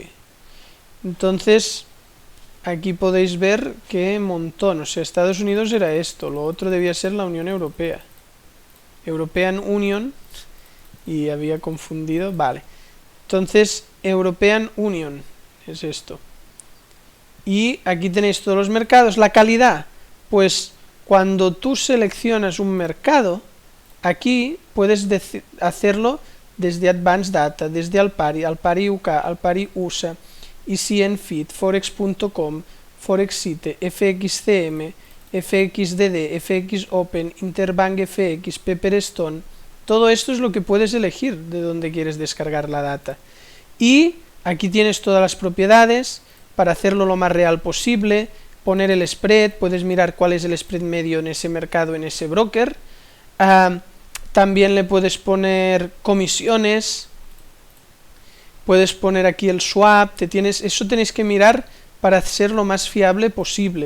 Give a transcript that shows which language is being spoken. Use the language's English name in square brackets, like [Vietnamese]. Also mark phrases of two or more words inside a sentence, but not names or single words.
[Spanish] Entonces aquí podéis ver que montón, o sea, Estados Unidos era esto, lo otro debía ser la Unión Europea, [English] European Union, [Spanish] y había confundido, vale, entonces [English] European Union [Spanish] es esto, y aquí tenéis todos los mercados. La calidad, pues cuando tú seleccionas un mercado, aquí puedes hacerlo desde Advanced Data, desde Alpari, Alpari UK, Alpari USA, ECNFit, Forex.com, Forexite, FXCM, FXDD, FX Open, Interbank FX, Pepperstone. Todo esto es lo que puedes elegir de dónde quieres descargar la data. Y aquí tienes todas las propiedades para hacerlo lo más real posible, poner el spread, puedes mirar cuál es el spread medio en ese mercado, en ese broker. También le puedes poner comisiones, puedes poner aquí el swap, eso tenéis que mirar para ser lo más fiable posible.